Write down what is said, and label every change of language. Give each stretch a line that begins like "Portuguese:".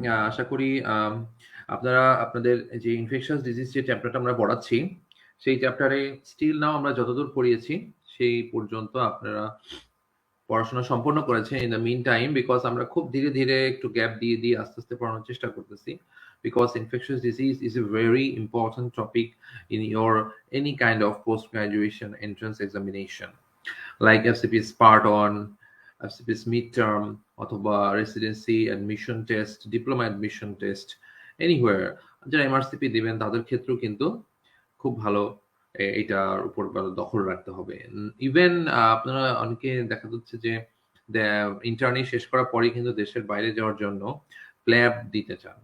Bangla: আশা করি আপনারা আপনাদের যে ইনফেকশাস ডিজিজ যে চ্যাপ্টারটা আমরা পড়াচ্ছি, সেই চ্যাপ্টারে
English: still now
Bangla: আমরা যতদূর পড়িয়েছি, সেই পর্যন্ত আপনারা পড়াশোনা সম্পন্ন করেছেন।
English: in the mean time because
Bangla: আমরা খুব ধীরে, ধীরে একটু গ্যাপ দিয়ে আস্তে, আস্তে পড়ানোর চেষ্টা করতেছি।
English: Because infectious disease is a very important topic in your any kind of post-graduation entrance examination. Like FCP's Part 1, FCP's midterm,
Bangla: অথবা residency admission test, diploma admission test, anywhere যারা এমআরসিপি দিবেন তাদের ক্ষেত্রেও কিন্তু খুব ভালো এটার উপর ভালো দখল রাখতে হবে। ইভেন আপনারা অনেকে দেখা যাচ্ছে যে ইন্টার্নি শেষ করার পরেই কিন্তু দেশের বাইরে যাওয়ার জন্য প্ল্যাব দিতে চান।